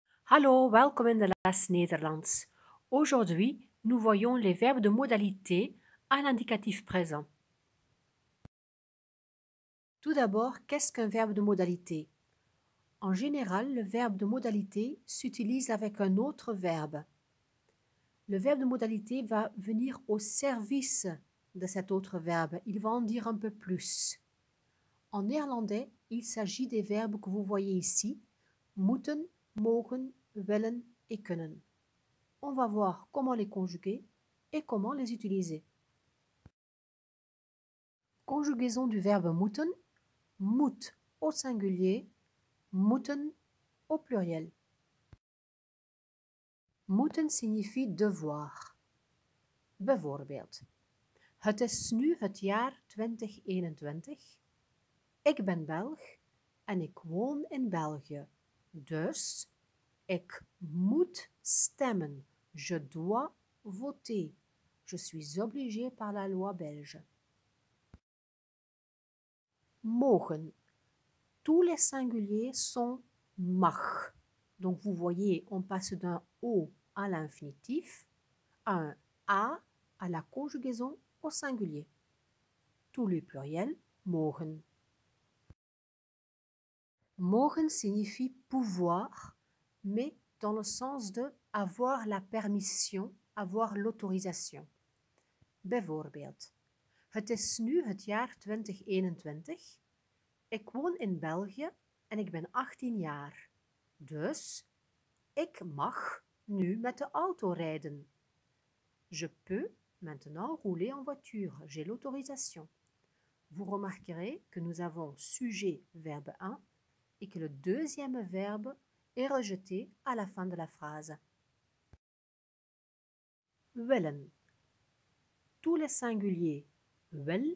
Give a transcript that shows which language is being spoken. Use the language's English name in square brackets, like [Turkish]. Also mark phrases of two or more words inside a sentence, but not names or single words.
[Dutch] Hallo, welkom in de les Nederlands. [French] Aujourd'hui, nous voyons les verbes de modalité à l'indicatif présent. Tout d'abord, qu'est-ce qu'un verbe de modalité? En général, le verbe de modalité s'utilise avec un autre verbe. Le verbe de modalité va venir au service de cet autre verbe. Il va en dire un peu plus. En néerlandais, il s'agit des verbes que vous voyez ici, [Dutch] moeten, mogen, willen et kunnen. [French] On va voir comment les conjuguer et comment les utiliser. Conjugaison du verbe [Dutch] moeten, moet [French] au singulier, moeten au pluriel. Moeten signifie devoir. [Dutch] Bijvoorbeeld, het is nu het jaar 2021. Ik ben Belg en ik woon in België. Dus, ik moet stemmen. [French] Je dois voter. Je suis obligé par la loi belge. [Dutch] Mogen. [French] Tous les singuliers sont mag. Donc vous voyez, on passe d'un O à l'infinitif, à un A à la conjugaison au singulier. Tous les pluriels, [Dutch] mogen. [French] Mogen signifie pouvoir, mais dans le sens de avoir la permission, avoir l'autorisation. [Dutch] Bijvoorbeeld, het is nu het jaar 2021. Ik woon in België en ik ben 18 jaar. Dus, ik mag nu met de auto rijden. [French] Je peux maintenant rouler en voiture. J'ai l'autorisation. Vous remarquerez que nous avons sujet, verbe 1 et que le deuxième verbe est rejeté à la fin de la phrase. [Dutch] Willen. [French] Tous les singuliers, wil.